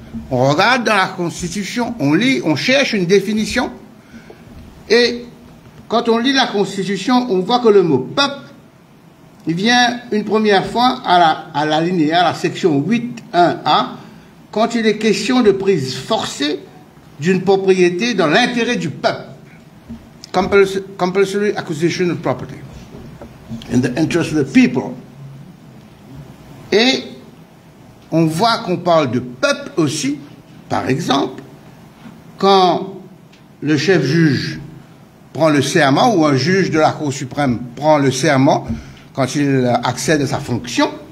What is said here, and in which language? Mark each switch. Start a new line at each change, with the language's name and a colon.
French: On regarde dans la Constitution, on lit, on cherche une définition, et quand on lit la Constitution, on voit que le mot peuple, il vient une première fois à l'alinéa, à la section 8.1a, quand il est question de prise forcée d'une propriété dans l'intérêt du peuple.
English: Compulsory acquisition of property in the interest of the people.
French: Et on voit qu'on parle de peuple aussi, par exemple, quand le chef juge prend le serment, ou un juge de la Cour suprême prend le serment quand il accède à sa fonction.